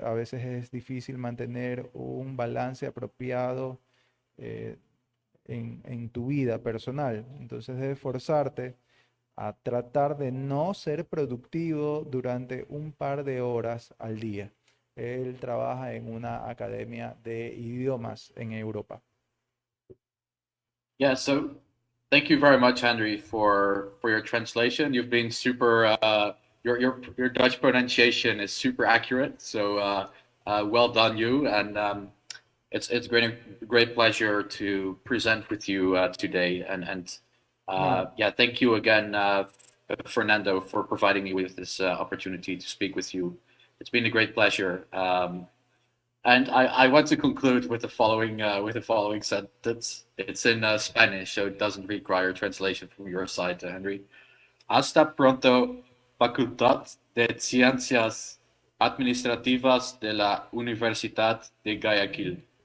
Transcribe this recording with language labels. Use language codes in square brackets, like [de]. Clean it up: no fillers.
[es] A veces es difícil mantener un balance apropiado en tu vida personal. Entonces debes forzarte a tratar de no ser productivo durante un par de horas al día. Él trabaja en una academia de idiomas en Europa. [en] Yeah, so thank you very much, Henry, for your translation. You've been super. Your Dutch pronunciation is super accurate. So well done, you. And it's great pleasure to present with you today. And yeah, thank you again, Fernando, for providing me with this opportunity to speak with you. It's been a great pleasure. And I want to conclude with the following sentence. It's in Spanish, so it doesn't require translation from your side, Henry. [es] Hasta pronto, Facultad de Ciencias Administrativas de la Universidad de Guayaquil.